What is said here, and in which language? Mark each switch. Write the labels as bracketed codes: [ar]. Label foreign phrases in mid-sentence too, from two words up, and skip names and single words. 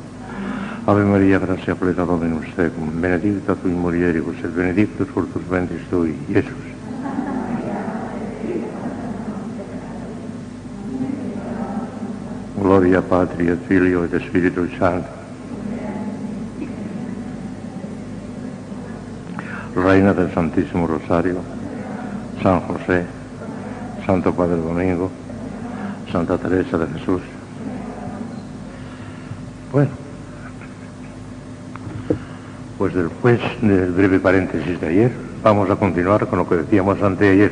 [la] Ave Maria, gratia plena Dominus tecum, benedicta tui mulieribus et benedictus fructus ventris tui, Iesus. Gloria Patri et Filio et Spiritui Sancto. [es] Reina del Santísimo Rosario, San José, Santo Padre Domingo, Santa Teresa de Jesús. Bueno, pues después del breve paréntesis de ayer, vamos a continuar con lo que decíamos anteayer.